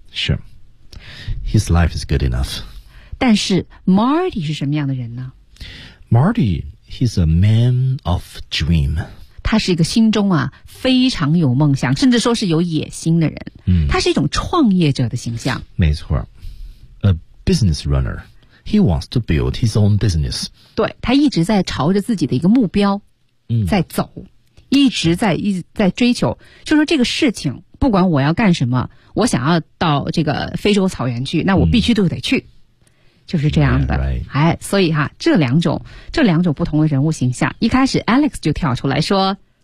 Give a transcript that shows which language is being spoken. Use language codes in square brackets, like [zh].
[en] 是 His life is good enough。 [zh] 但是 Marty 是什么样的人呢？ [en] MartyHe's a man of dream. [zh] 他是一个心中啊非常有梦想，甚至说是有野心的人。他是一种创业者的形象。 [en] 没错。 A business runner. He wants to build his own business. [zh] 对，他一直在朝着自己的一个目标在走。一直在追求。就说这个事情不管我要干什么，我想要到这个非洲草原去，那我必须都得去。就是这样的。哎，所以哈，这两种不同的人物形象，一开始 Alex 就跳出来说